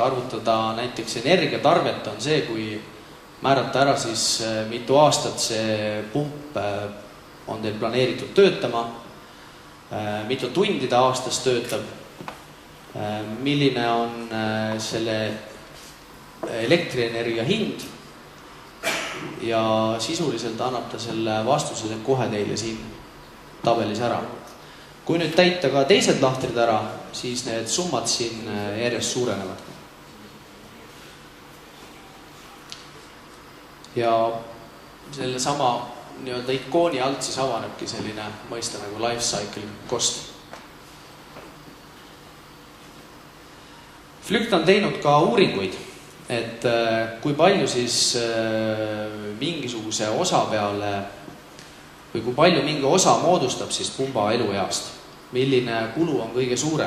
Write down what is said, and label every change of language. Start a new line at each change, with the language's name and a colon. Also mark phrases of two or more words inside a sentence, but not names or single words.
Estonian: arvutada näiteks energiatarvet on see, kui määrata ära siis mitu aastat see pump on teil planeeritud töötama, mitu tundi ta aastas töötab, milline on selle elektrienergia hind ja sisuliselt annab ta selle vastuse kohe teile siin tabelis ära. Kui nüüd täita ka teised lahtrid ära, siis need summad siin järjest suurenevad. Ja selle sama nii-öelda ikooni alt siis avanebki selline mõiste nagu
English: life cycle cost.
Estonian: Flükt on teinud ka uuringuid, et kui palju siis mingisuguse osa peale või kui palju mingi osa moodustab siis pumba elueast, milline kulu on kõige suurem.